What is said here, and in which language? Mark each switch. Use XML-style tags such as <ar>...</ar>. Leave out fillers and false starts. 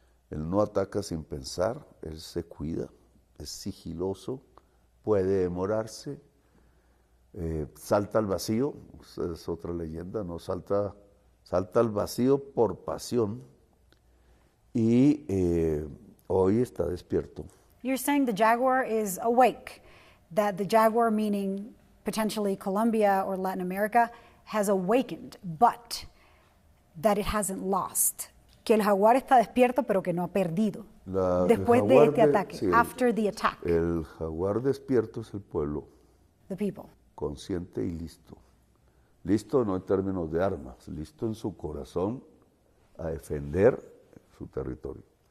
<es>Él no ataca sin pensar, él se cuida, es sigiloso, puede demorarse, salta al vacío, esa es otra leyenda, no salta al vacío por pasión y hoy está despierto.</es> <en>You're saying the jaguar is awake, that the jaguar, meaning potentially Colombia or Latin America, has awakened, but that it hasn't lost.</en> <es>Que el jaguar está despierto, pero que no ha perdido. Después de este ataque, sí,</es> <en>after the attack,</en> <es>el jaguar despierto es el pueblo,</es> <en>the people.</en> <es>consciente y listo. Listo no en términos de armas, listo en su corazón a defender su territorio.</es>